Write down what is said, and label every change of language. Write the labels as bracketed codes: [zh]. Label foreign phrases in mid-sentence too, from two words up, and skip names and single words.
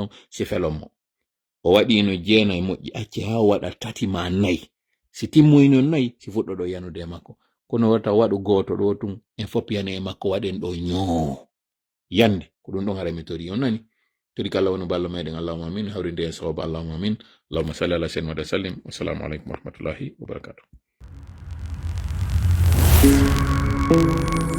[ff] ɗon si felonmo o waɗi no jeenay moƴƴi acce ha waɗa tati ma nayi si timmoyno nayi si fuɗɗo ɗo yanude makko kono wata waɗu goto ɗo tum en fop yana e makko waɗen ɗo ñoo yande ko ɗum ɗon hara mi tori on nani tori kala woni ballo meɗen [ar] اللهم آمين [ff] hawrinde en sawaba [ar] اللهم آمين اللهم صل على سيدنا وسلم والسلام عليكم ورحمة الله وبركاته